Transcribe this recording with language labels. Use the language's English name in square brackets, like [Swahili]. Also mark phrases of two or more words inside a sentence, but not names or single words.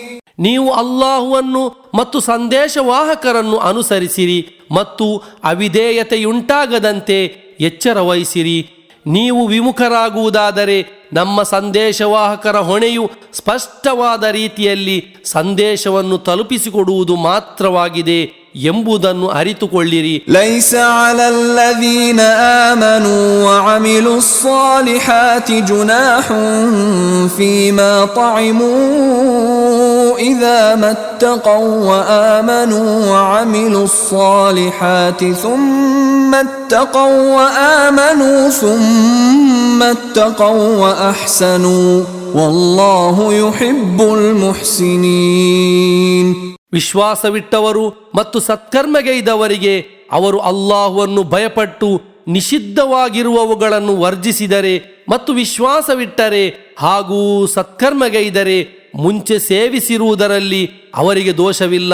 [Kannada] ನೀವು ಅಲ್ಲಾಹುವನ್ನು ಮತ್ತು ಸಂದೇಶವಾಹಕರನ್ನು ಅನುಸರಿಸಿರಿ ಮತ್ತು ಅವಿಧೇಯತೆಯುಂಟಾಗದಂತೆ ಎಚ್ಚರ ವಹಿಸಿರಿ. ನೀವು ವಿಮುಖರಾಗುವುದಾದರೆ ನಮ್ಮ ಸಂದೇಶವಾಹಕರ ಹೊಣೆಯು ಸ್ಪಷ್ಟವಾದ ರೀತಿಯಲ್ಲಿ ಸಂದೇಶವನ್ನು ತಲುಪಿಸಿಕೊಡುವುದು ಮಾತ್ರವಾಗಿದೆ ಎಂಬುದನ್ನು ಅರಿತುಕೊಳ್ಳಿರಿ. [Arabic] ليس على الذين آمنوا وعملوا الصالحات جناح فيما طعموا إذا ما اتقوا وآمنوا وعملوا الصالحات ثم اتقوا وآمنوا ثم اتقوا وأحسنوا والله يحب المحسنين. [Kannada] ವಿಶ್ವಾಸವಿಟ್ಟವರು ಮತ್ತು ಸತ್ಕರ್ಮಗೈದವರಿಗೆ ಅವರು ಅಲ್ಲಾಹ್ವನ್ನು ಭಯಪಟ್ಟು ನಿಷಿದ್ಧವಾಗಿರುವವುಗಳನ್ನು ವರ್ಜಿಸಿದರೆ ಮತ್ತು ವಿಶ್ವಾಸವಿಟ್ಟರೆ ಹಾಗೂ ಸತ್ಕರ್ಮಗೈದರೆ ಮುಂಚೆ ಸೇವಿಸಿರುವುದರಲ್ಲಿ ಅವರಿಗೆ ದೋಷವಿಲ್ಲ.